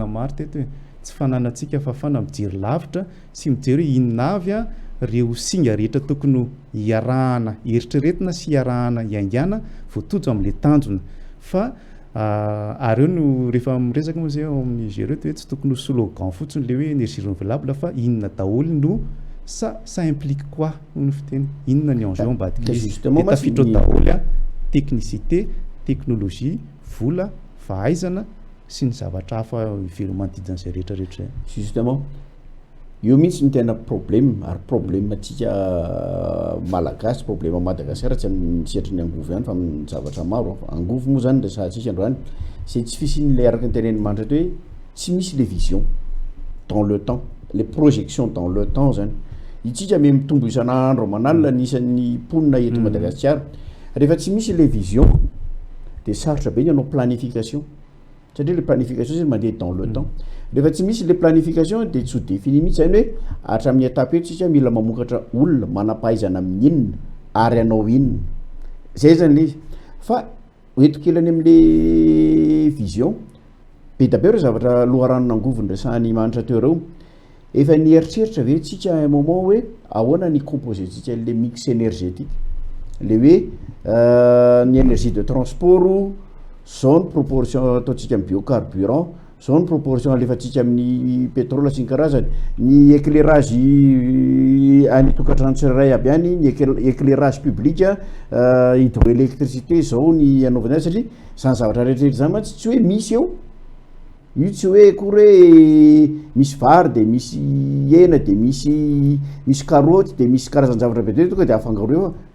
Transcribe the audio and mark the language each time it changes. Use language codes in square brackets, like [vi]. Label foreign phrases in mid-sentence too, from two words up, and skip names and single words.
[mg] maro teto hoe tsy fananantsika fa fana mijery lavitra sy mijery hoe inona avy reo singa rehetra tokony hiarahana eritreretina sy hiarahana iaingana voatojo amin'le tanjona fa ary eo no rehefa miresaka moa zay ao amin'ny géreto hoe tsy tokony ho slogan fotsiny le hoe [fr] énergie renouvelable [mg] fa inona daholo no [fr] ça implique quoi [mg] ny fiteny inona ny enjeu ambadika tafiditra daholo [fr] technicité technologie [mg] vola fahaizana sy ny zavatra hafa ivelomanodidin'izay rehetrarehetra justement io mihitsy ny tena problème ary problème atsika malagasy problème Madagasikara tsy amin'ny sehatry ny angovo ihany fa amin'ny zavatra maro angovo moa zany resahantsika androany c'est tsy fisiny le araka ny teneny manitra hoe tsy misy [fr] les visions dans le temps les projections dans le temps [mg] zany itsika me mitombo isan'andro manalina nisan'ny ponina eto Madagasikara rehefa tsy misy [fr] les visions [mg] dia sarotra be ny anao planification satria le planification zany mandeha [fr] dans le temps [mg] rehefa tsy misy le planification de tsy ho défini mihitsy zany hoe hatramin'ny étape eto tsika mila mamokatra olona manam-pahaizana amin'inona ary anao inona zay zany le izy fa oetokelany am'le vision be dabe reo zavatra loharanona angovony resahany manitra teo reo efa nieritreritra ve tsika [fr] un moment [mg] hoe ahoana ny composé tsika le [fr] mix énergétique [mg] le hoe ny [fr] énergie de transport [mg] zao ny proportion ataotsika amin'ny biocarburant zao ny proportion alefatsika amin'ny pétrole sy ny karazany ny éclairage any tokantrano tsirairay aby any ny [fr] éclairage public hydroélectricité [mg] zao ny anaovana azy satria zany zavatra rehetrarehetra zany mantsy tsy hoe misy eo io tsy hoe kory hoe misy vary de misy hena de misy karoty de misy karazany zavatra be tonga de afangaro eo